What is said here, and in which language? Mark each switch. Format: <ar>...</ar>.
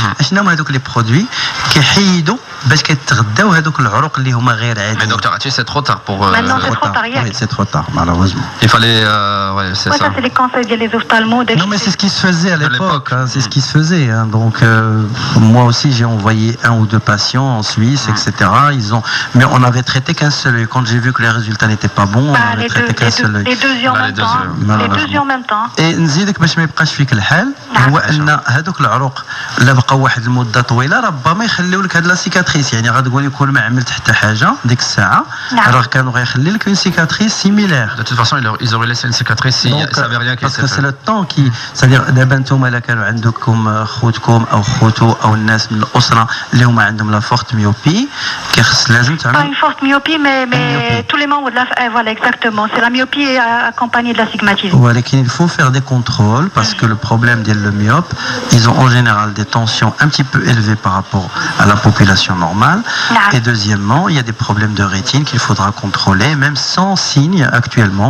<ar>اشنو هما هذوك لي برودوي كيحيدوا باش كيتغداو هذوك العروق اللي هما غير عاديين.</ar> <fr>Mais docteur Hatchi, c'est trop tard pour Maintenant c'est trop tard. Oui, c'est trop tard malheureusement. Il fallait ouais, c'est ça. Ça c'est les conseils des ophtalmos. Non mais c'est ce qui se faisait à l'époque, hein, c'est ce qui se faisait hein. Donc moi aussi j'ai envoyé 1 ou 2 patients en Suisse etc. Ils ont mais on avait traité qu'un seul œil. Quand j'ai vu que les résultats n'étaient pas bons, on avait traité qu'un seul œil. Les deux yeux en même temps. Les deux yeux en même temps.</fr> <ar>Et نزيدك باش ما يبقاش فيك الحال هو ان هذوك العروق لا بقاو واحد المده طويله ربما يخليو لك هاد لا سيكاتريس. يعني غتقول يكون ما عملت حتى حاجه ديك الساعه راه كانوا غيخلي لك اون سيكاتريس سيميلير.</ar> <fr>De toute façon ils auraient laissé une cicatrice si ça avait rien qui parce que c'est le temps qui c'est-à-dire</fr> <ar>دابا نتوما الا كانوا عندكم خوتكم او خوتو او الناس من الاسره اللي هما عندهم لا فورت ميوبي كيخص لازم تعمل</ar> <fr>pas une forte myopie mais tous les membres de la voilà exactement c'est la myopie accompagnée de l'astigmatisme. ولكن il faut faire des contrôles parce que le problème des myopes ils ont en général des tensions un petit peu élevées par rapport à la population normale. Et deuxièmement il y a des problèmes de rétine qu'il faudra contrôler même sans signe actuellement.</fr>